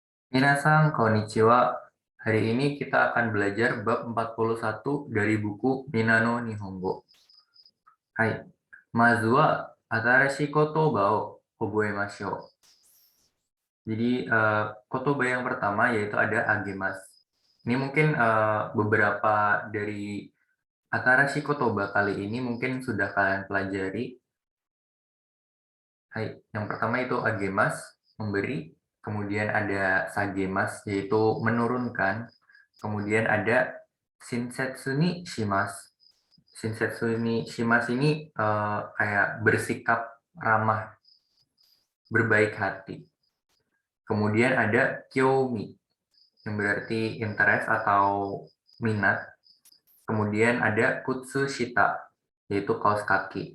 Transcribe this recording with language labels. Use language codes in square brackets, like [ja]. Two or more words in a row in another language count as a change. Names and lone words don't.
[ja] 皆さんこんにちは. [id] Hari ini kita akan belajar bab 41 dari buku Minano Nihongo. [ja] はい。まずは新しい言葉を覚えましょう. [id] Jadi kotoba yang pertama yaitu ada agemas. Ini mungkin beberapa dari [ja] 新しい言葉 [id] kali ini mungkin sudah kalian pelajari. Hai. Yang pertama itu agemas, memberi. Kemudian ada sagemas, yaitu menurunkan. Kemudian ada [ja] 親切にします. 親切にします [id] ini kayak bersikap ramah, berbaik hati. Kemudian ada kyomi, yang berarti interest atau minat. Kemudian ada [ja] 靴下, [id] yaitu kaos kaki.